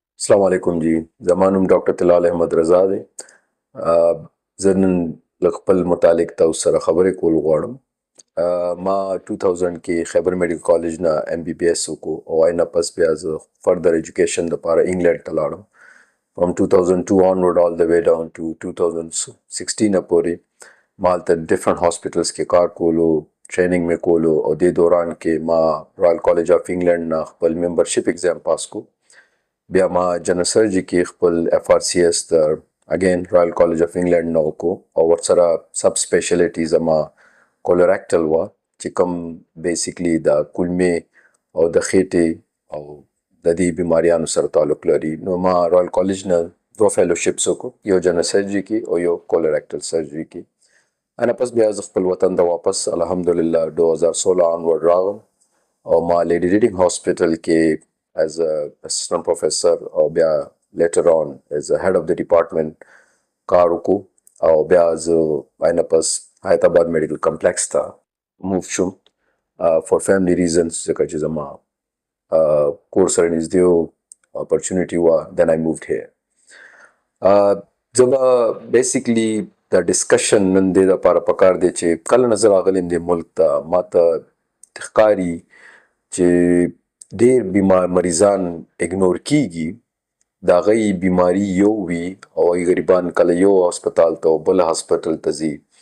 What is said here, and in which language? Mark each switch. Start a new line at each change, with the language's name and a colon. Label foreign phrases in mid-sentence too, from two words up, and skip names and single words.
Pashto: السلام علیکم جی. زما نوم ډاکټر طلال احمد رضا دی. زه نن له خپل متعلق تاسو سره خبرې کول غواړم. ما 2000 کې خیبر میډیکل کالج نه MBBS وکړو او آینه پس بیا زه
English: further education
Pashto: لپاره انګلند ته لاړم.
English: From 2002 onward all the way down to 2016
Pashto: پورې ما هلته
English: different hospitals
Pashto: کې کار کولو، ټریننګ مې کولو او دې دوران کې ما رایل کالج اف انګلند نه خپل
English: membership exam
Pashto: پاس کو. بیا ما
English: general surgery
Pashto: کې خپل FRCS د اگین رایل کالج اف انګلند نه وکړو او ورسره
English: sub specialty
Pashto: زما کولریکټل وه چې کوم بیسیکلی د کولمې او د خېټې او د دې بیماریانو سره تعلق لري. نو ما رایل کالج نه 2 فیلوشپس وکړو، یو
English: general surgery
Pashto: کې او یو
English: colorectal surgery
Pashto: کې. انا پس بیا زه خپل وطن ته واپس الحمدلله 2016 onward راغلم او ما لیډي ریډینګ هاسپټل کې
English: as a assistant professor
Pashto: او بیا
English: later on as a head of the department
Pashto: کار وکړو او بیا زه آینه پس حیات آباد میډیکل کمپلیکس ته موو شوم
English: for family reasons
Pashto: ځکه چې زما کور سره نږدې و، اپرچونیټي وه.
English: then I moved here.
Pashto: زه به بیسیکلی د ډسکشن نن دې دپاره پکار دی چې کله نه زه راغلی یم دې ملک ته ما ته ښکاري چې ډېر مریضان اګنور کیږي، د هغوی بیماري یو وي او هغوی غریبان کله یو هسپتال ته او بل هسپتال ته ځي